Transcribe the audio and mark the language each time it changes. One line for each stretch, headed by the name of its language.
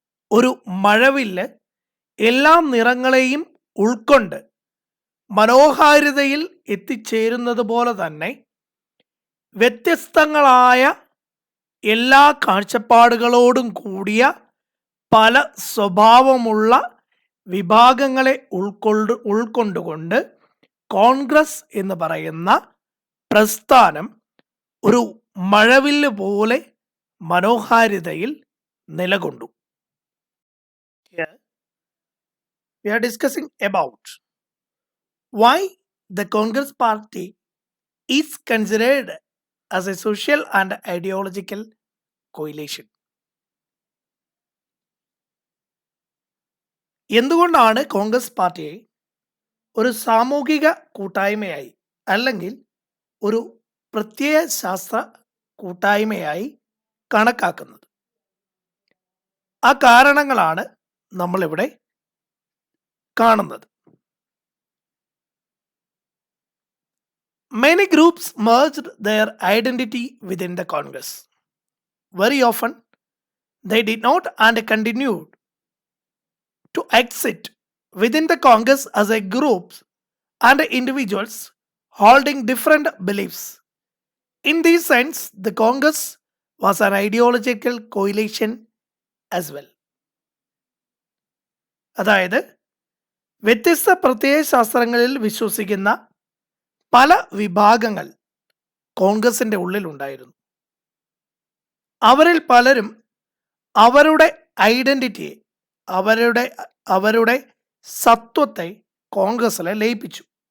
Malayalam: ഒരു മഴവില്ല് എല്ലാ നിറങ്ങളെയും ഉൾക്കൊണ്ട് മനോഹാരിതയിൽ എത്തിച്ചേരുന്നത് പോലെ തന്നെ വ്യത്യസ്തങ്ങളായ എല്ലാ കാഴ്ചപ്പാടുകളോടും കൂടിയ പല സ്വഭാവമുള്ള വിഭാഗങ്ങളെ ഉൾക്കൊണ്ടുകൊണ്ട് കോൺഗ്രസ് എന്ന് പറയുന്ന പ്രസ്ഥാനം ഒരു മഴവില്ല് പോലെ മനോഹാരിതയിൽ നിലകൊണ്ടു.
English: We are discussing about why the Congress party is considered as a social and ideological coalition.
Malayalam: എന്തുകൊണ്ടാണ് കോൺഗ്രസ് പാർട്ടിയെ ഒരു സാമൂഹിക കൂട്ടായ്മയായി അല്ലെങ്കിൽ ഒരു പ്രത്യയ ശാസ്ത്ര കൂട്ടായ്മയായി കണക്കാക്കുന്നത്? ആ കാരണങ്ങളാണ് നമ്മളിവിടെ കാണുന്നത്.
English: Many groups merged their identity within the Congress. Very often, they did not and continued to exist within the Congress as a groups and individuals holding different beliefs. In this sense, the Congress was an ideological coalition as well.
Malayalam: അതായത് വ്യത്യസ്ത പ്രത്യയ ശാസ്ത്രങ്ങളിൽ വിശ്വസിക്കുന്ന പല വിഭാഗങ്ങൾ കോൺഗ്രസിൻ്റെ ഉള്ളിലുണ്ടായിരുന്നു. അവരിൽ പലരും അവരുടെ ഐഡൻറ്റിറ്റിയെ അവരുടെ സത്വത്തെ കോൺഗ്രസ്സിലെ ലയിപ്പിച്ചു.